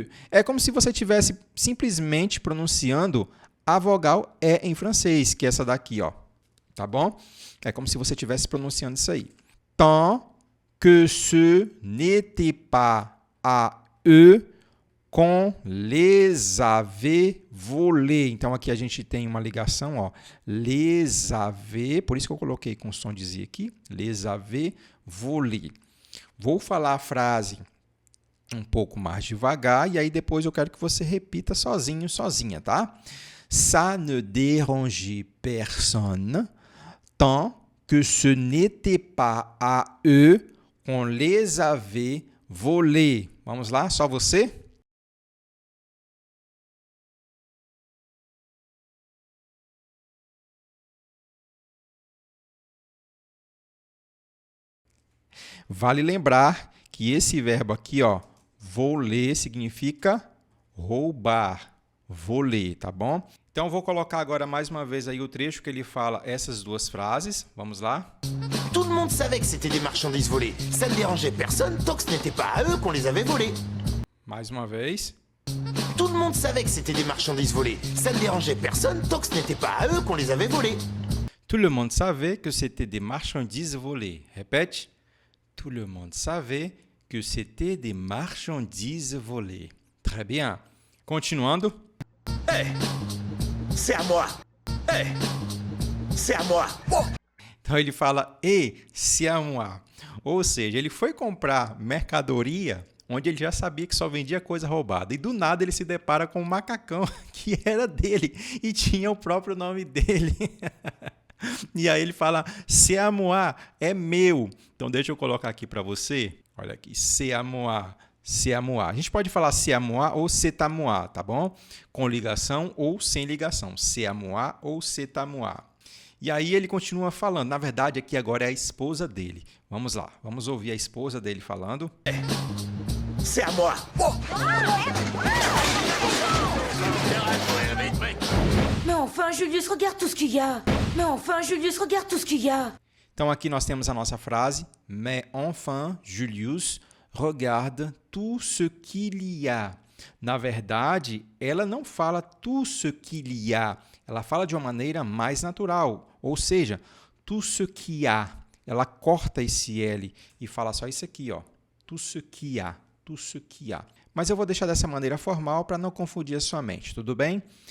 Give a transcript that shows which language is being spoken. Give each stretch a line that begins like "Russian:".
Portuguese: É como se você estivesse simplesmente pronunciando a vogal E em francês, que é essa daqui, ó. Tá bom? É como se você estivesse pronunciando isso aí.
French: Tant que ce n'était pas à eux qu'on les avait volés.
Portuguese: Então, aqui a gente tem uma ligação, ó. Les avait, por isso que eu coloquei com som de Z aqui.
French: Les avait volés.
Portuguese: Vou falar a frase um pouco mais devagar e aí depois eu quero que você repita sozinho, sozinha, tá?
French: Ça ne dérangeait personne tant que ce n'était pas à eux qu'on les avait volés.
Portuguese: Vamos lá, só você? Vale lembrar que esse verbo aqui, ó, voler, significa roubar. Voler, tá bom? Então, vou colocar agora mais uma vez aí o trecho que ele fala essas duas frases. Vamos lá?
French: Tout le monde savait que c'était des marchandises volées. Ça ne dérangeait personne tant que ce n'était pas à eux qu'on les avait volées.
Portuguese: Mais uma vez.
French: Tout le monde savait que c'était des marchandises volées. Ça ne dérangeait personne tant que ce n'était pas à eux qu'on les avait volées. Tout le monde savait que c'était des marchandises volées. Répète. Tout le monde savait que c'était des marchandises volées. Très bien.
Portuguese: Continuando.
French: Hey, c'est à moi. Hey, c'est à moi. Oh.
Portuguese: Então ele fala,
French: c'est à moi.
Portuguese: Ou seja, ele foi comprar mercadoria onde ele já sabia que só vendia coisa roubada. E do nada ele se depara com um macacão que era dele e tinha o próprio nome dele. E aí ele fala,
French: c'est à moi,
Portuguese: é meu. Então deixa eu colocar aqui para você. Olha aqui, c'est à moi,
French: c'est à moi.
Portuguese: A gente pode falar c'est à moi ou c'est à moi, tá bom? Com ligação ou sem ligação.
French: C'est à moi
Portuguese: ou c'est à moi. E aí ele continua falando. Na verdade, aqui agora é a esposa dele. Vamos lá, vamos ouvir a esposa dele falando.
French: C'est à moi. Mais enfin, Julius, regarde tout ce qu'il y a. Mais enfin, Julius, regarde tout ce qu'il y a.
Portuguese: Então aqui nós temos a nossa frase.
French: Mais enfin, Julius, regarde tout ce qu'il y a.
Portuguese: Na verdade, ela não fala
French: tout ce qu'il y a.
Portuguese: Ela fala de uma maneira mais natural. Ou seja,
French: tout ce qu'il y a.
Portuguese: Ela corta esse L e fala só isso aqui, ó.
French: Tout ce qu'il y a.
Portuguese: Tout ce qu'il y a. Mas eu vou deixar dessa maneira formal para não confundir a sua mente, tudo bem?